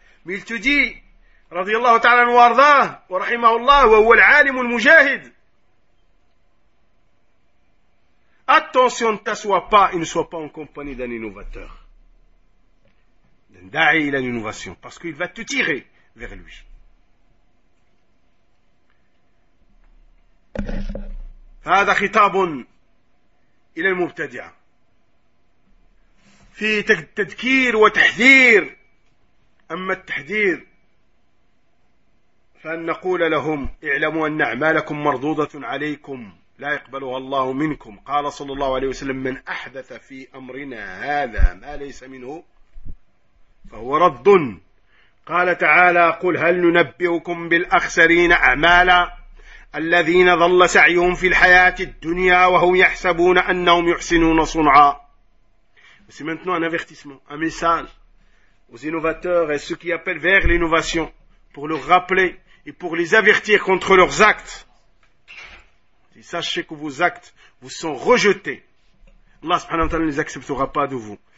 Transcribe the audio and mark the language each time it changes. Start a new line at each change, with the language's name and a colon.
French: Mais il te dit
Arabic: رضي الله تعالى عنه وارضاه ورحمه الله وهو العالم المجاهد
French: attention ne t'assois pas et ne sois pas en compagnie d'un innovateur d'un da'i à l'innovation, parce qu'il va te tirer vers lui.
Arabic: هذا خطاب إلى المبتدع في تذكير وتحذير. أما التحذير فأن نقول لهم اعلموا أن أعمالكم مردودة عليكم لا يقبلها الله منكم. قال صلى الله عليه وسلم من أحدث في أمرنا هذا ما ليس منه فهو رد. قال تعالى قل هل ننبئكم بالأخسرين أعمالا الذين ظل سعيهم في الحياة الدنيا وهم يحسبون أنهم يحسنون صنعا.
French: C'est maintenant un avertissement, un message aux innovateurs et ceux qui appellent vers l'innovation pour leur rappeler et pour les avertir contre leurs actes. Et sachez que vos actes vous sont rejetés. Allah subhanahu wa ta'ala ne les acceptera pas de vous.